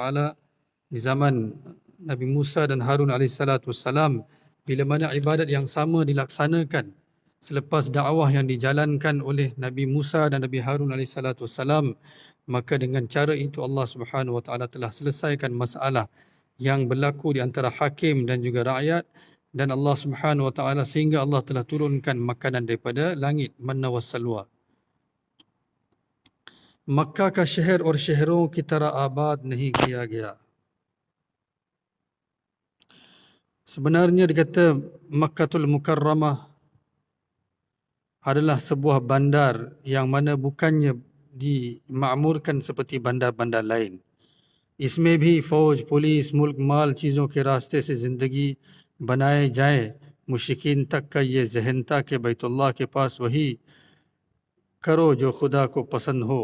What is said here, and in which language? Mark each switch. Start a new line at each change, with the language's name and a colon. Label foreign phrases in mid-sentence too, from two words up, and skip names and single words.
Malay: Taala di zaman Nabi Musa dan Harun
Arabic: عليه الصلاة والسلام,
Malay: bila mana ibadat yang sama dilaksanakan selepas dakwah yang dijalankan oleh Nabi Musa dan Nabi Harun
Arabic: عليه الصلاة والسلام,
Malay: maka dengan cara itu
Arabic: الله سبحانه وتعالى
Malay: telah selesaikan masalah yang berlaku di antara hakim dan juga rakyat, dan
Arabic: الله سبحانه وتعالى
Malay: sehingga Allah telah turunkan makanan daripada langit,
Arabic: المنّ والسلوى.
Urdu: مکہ کا شہر اور شہروں کی طرح آباد نہیں کیا گیا.
Malay: Sebenarnya dikata Makkatul Mukarramah adalah sebuah bandar yang mana bukannya dimakmurkan seperti bandar-bandar lain.
Urdu: اس میں بھی فوج، پولیس، ملک، مال، چیزوں کے راستے سے زندگی بنائے جائے. مشرکین تک کا یہ ذہن تھا کہ بیت اللہ کے پاس وہی کرو جو خدا کو پسند ہو.